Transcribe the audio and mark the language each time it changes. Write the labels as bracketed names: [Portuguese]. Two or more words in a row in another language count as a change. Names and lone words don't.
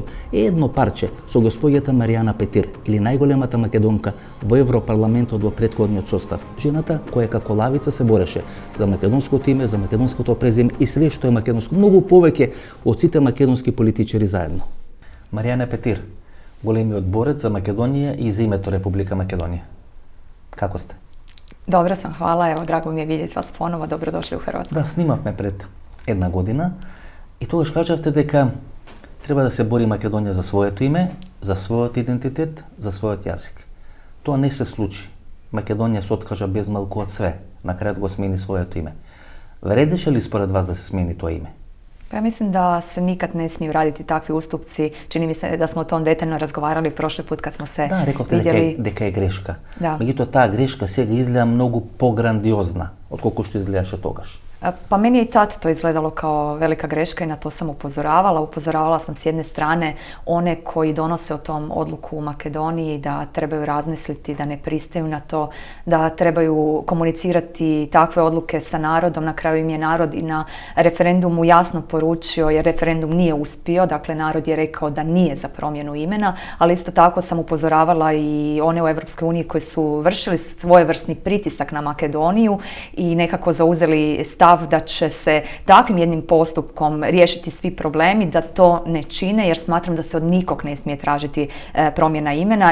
[Macedonian] Едно парче со господјата Маријана Петир, или најголемата македонка во Европарламентот во претходниот состав. Жената која како лавица се бореше за македонското име, за македонското презиме и све што е македонско. Многу многу повеќе од сите македонски политичари заедно. Маријана Петир, големиот борец за Македонија и за името Република Македонија. Како сте? [Croatian] Dobro sam, hvala. Evo, drago mi je vidjeti vas ponovo. Dobrodošli u Hrvatsku. [Macedonian] Да, снимавме пред една година и тогаш кажавте дека треба да се бори Македонија за своето име, за својот идентитет, за својот јазик. Тоа не се случи. Македонија се откажа без малку од све. На крајот го смени своето име. Вредеше ли според вас да се смени тоа име? [Croatian] Pa ja mislim da se nikad ne smiju raditi takvi ustupci. Čini mi se da smo o tom detaljno razgovarali prošli put kad smo se [Macedonian] Да, рековте [Croatian] vidjeli. [Macedonian] дека е грешка. Да. Меѓутоа таа грешка сега изгледа многу пограндиозна отколку што изгледаше тогаш. [Croatian] Pa meni je i tad to izgledalo kao velika greška i na to sam upozoravala. Upozoravala sam s jedne strane one koji donose o tom odluku u Makedoniji da trebaju razmisliti, da ne pristaju na to, da trebaju komunicirati takve odluke sa narodom. Na kraju im je narod i na referendumu jasno poručio, jer referendum nije uspio, dakle narod je rekao da nije za promjenu imena, ali isto tako sam upozoravala i one u EU koji su vršili svojevrsni pritisak na Makedoniju i nekako zauzeli stav da će se takvim jednim postupkom riješiti svi problemi, da to ne čine, jer smatram da se od nikog ne smije tražiti promjena imena.